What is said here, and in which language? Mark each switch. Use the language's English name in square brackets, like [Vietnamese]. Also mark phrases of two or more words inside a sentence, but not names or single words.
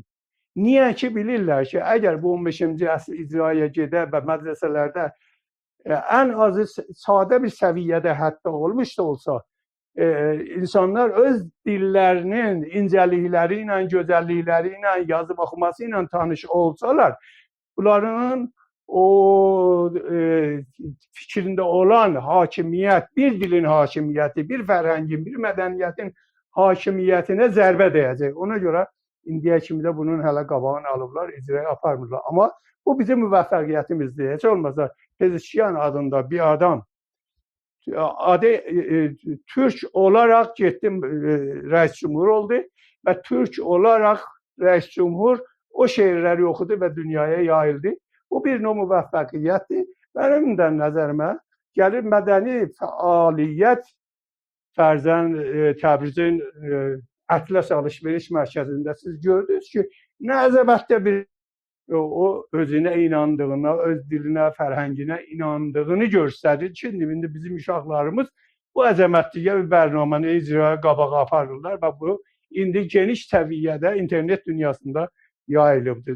[Azerbaijani] Niyə ki bilirlər ki, əgər bu 15-ci əsr icraya gedə və mədrəsələrdə ən azı sadə bir səviyyədə hətta olmuş da olsa, insanlar öz dillərinin incəlikləri ilə, gözəllikləri ilə, yazıb oxuması ilə tanış olsalar, bunların o fikrində olan hakimiyyət, bir dilin hakimiyyəti, bir fərhəngin, bir mədəniyyətin hakimiyyətinə zərbə dəyəcək. Ona görə indiyə kimi də bunun hələ qabağını alıblar, icraya aparmırlar. Amma bu bizim müvəffəqiyyətimizdir. Heç olmasa Pezişkiyan adında bir adam adı [Turkish] Türk olarak gittim reis cumhur oldu ve Türk olarak reis cumhur o şehirleri okudu ve dünyaya yayıldı. [Azerbaijani] Bu bir növ müvəffəqiyyətdir. [Turkish] Benim de [Azerbaijani] nəzərimə gəlir mədəni fəaliyyət fərzən Təbrizin Atlas Alışveriş Mərkəzində siz gördünüz ki, nə əzəmətdə bir o özünə inandığına, öz dilinə, fərhənginə inandığını göstərir ki, indi bizim uşaqlarımız bu əzəmətliyə bir bərnaməni icraya qabağa aparırlar və bu indi geniş səviyyədə internet dünyasında yayılıbdır.